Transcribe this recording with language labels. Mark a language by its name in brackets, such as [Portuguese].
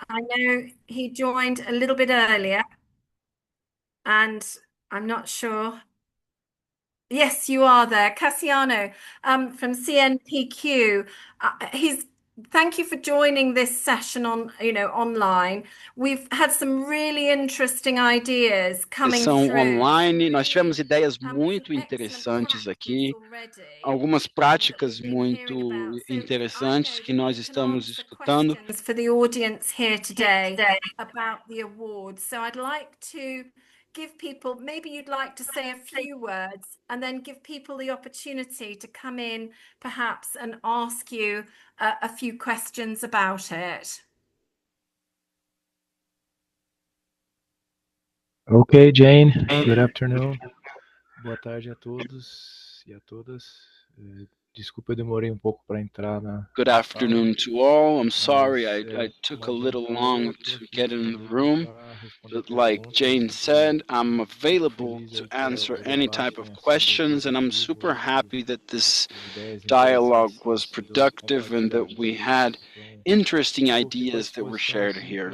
[English] I know he joined a little bit earlier, and I'm not sure. Yes, you are there, Cassiano, from CNPq. Thank you for joining this session online. We've had some really interesting ideas coming [Portuguese] Sessão [English] through. [Portuguese] online, nós tivemos ideias muito interessantes aqui, algumas práticas muito interessantes que nós estamos escutando. [English] For the audience here today about the awards. So I'd like to give people, maybe you'd like to say a few words and then give people the opportunity to come in perhaps and ask you a few questions about it. Okay, Jane, good afternoon. [Portuguese] Boa tarde a todos e a todas. Desculpa, eu demorei pouco para entrar na. [English] Good afternoon to all. I'm sorry I took a little long to get in the room. But like Jane said, I'm available to answer any type of questions, and I'm super happy that this dialogue was productive and that we had interesting ideas that were shared here.